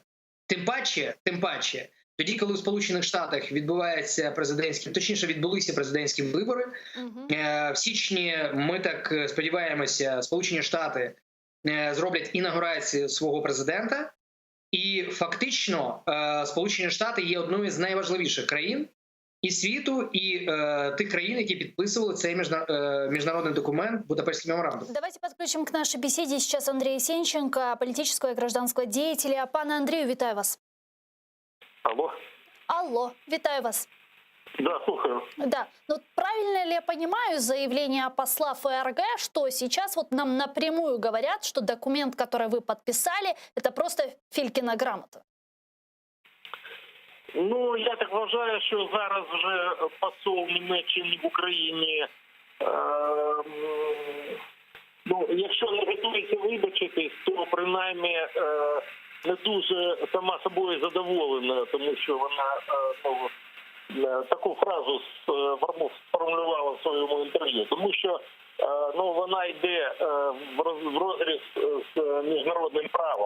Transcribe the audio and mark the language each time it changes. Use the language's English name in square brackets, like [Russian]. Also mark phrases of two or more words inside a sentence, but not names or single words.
[Ukrainian] Тим паче, тоді, коли у Сполучених Штатах відбуваються відбулися президентські вибори, в січні, ми так сподіваємося, Сполучені Штати зроблять інаугурацію свого президента. І фактично Сполучені Штати є одною з найважливіших країн і світу, і тих країн, які підписували цей міжнародный документ, Будапештский меморандум. [Russian] Давайте подключим к нашей беседе сейчас Андрея Сенченко, политического и гражданского деятеля. [Ukrainian] Пане Андрею, вітаю вас. Алло. Алло, вітаю вас. [Russian] Да, слушаю. Да, но правильно ли я понимаю заявление посла ФРГ, что сейчас вот нам напрямую говорят, что документ, который вы подписали, это просто Филькина грамота? [Ukrainian] Я так вважаю, що зараз вже посол Німеччини в Україні, якщо не готується вибачитись, то принаймні не дуже сама собою задоволена, тому що вона таку фразу сформулювала в своєму інтерв'ю, тому що вона йде в розріз з міжнародним правом.